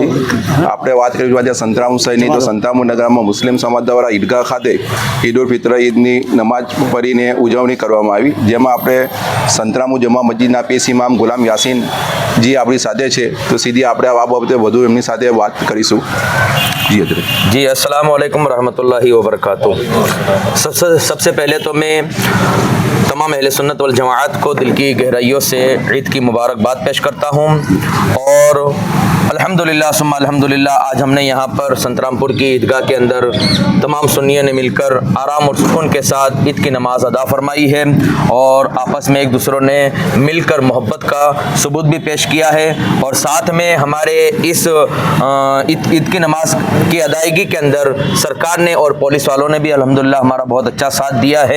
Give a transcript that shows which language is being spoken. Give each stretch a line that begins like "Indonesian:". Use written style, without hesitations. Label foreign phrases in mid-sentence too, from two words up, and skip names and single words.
Gujarati: આપણે વાત કરીએ આજે સંતરામપુર શહેરની તો સંતરામપુર નગરમાં મુસ્લિમ સમાજ દ્વારા ઈદગાહ ખાતે ઈદ ઉલ ફિત્ર ઈદની નમાજ પઢીને ઉજવણી કરવામાં આવી, જેમાં આપણે સંતરામપુર જુમ્મા મસ્જિદના પેશ ઇમામ ગુલામ યાસીન જી આપણી સાથે છે, તો સીધી આપણે આ બાબતે વધુ એમની સાથે વાત કરીશું। જી હજરત।
Arabic: जी السلام عليكم رحمة الله وبركاته.
Hindi: सबसे पहले तो मैं तमाम अहले सुन्नत वल जमाअत को दिल की गहराइयों से ईद की मुबारकबाद पेश करता हूँ और अल्हम्दुलिल्लाह
Arabic: ثم الحمد لله
Hindi: आज हमने यहाँ पर संतरामपुर की ईदगाह के अंदर तमाम सुन्नियों ने मिलकर आराम और सुकून के साथ ईद की नमाज अदा फरमाई है और आपस में एक दूसरों ने मिलकर मोहब्बत का सबूत भी पेश किया है और साथ में हमारे इस ईद की नमाज की अदायगी के अंदर सरकार ने और पुलिस वालों ने भी अल्हम्दुलिल्लाह हमारा बहुत अच्छा साथ दिया है।